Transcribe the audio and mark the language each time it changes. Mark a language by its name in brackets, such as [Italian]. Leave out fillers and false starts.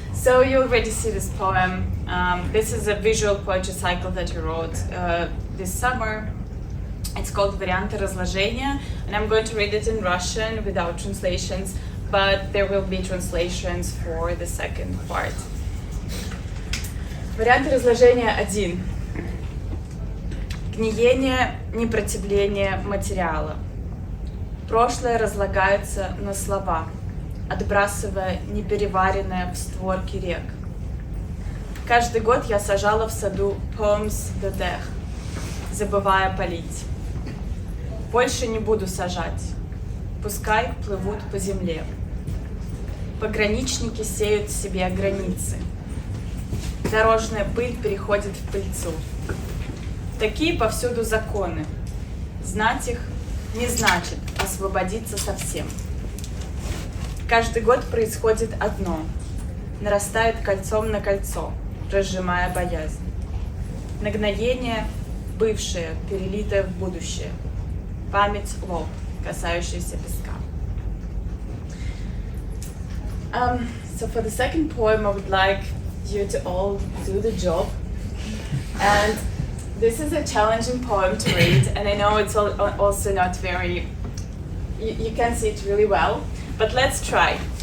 [English] So you already see this poem. This is a visual poetry cycle that you wrote this summer. It's called Варианты разложения, and I'm going to read it in Russian without translations, but there will be translations for the second part. [Russian] Варианты разложения 1. Гниение, непротивление материала. Прошлое разлагается на слова, отбрасывая непереваренное в створки рек. Каждый год я сажала в саду [French] poems de terre, [Russian] забывая полить. Больше не буду сажать, пускай плывут по земле. Пограничники сеют себе границы. Дорожная пыль переходит в пыльцу. Такие повсюду законы. Знать их не значит освободиться совсем. Каждый год происходит одно. Нарастает кольцом на кольцо, разжимая боязнь. Нагноение – бывшее, перелитое в будущее. Память – лоб, касающийся песка. [English] So for the second poem, I would like you to all do the job. And this is a challenging poem to read, and I know it's also not very, you can't see it really well, but let's try.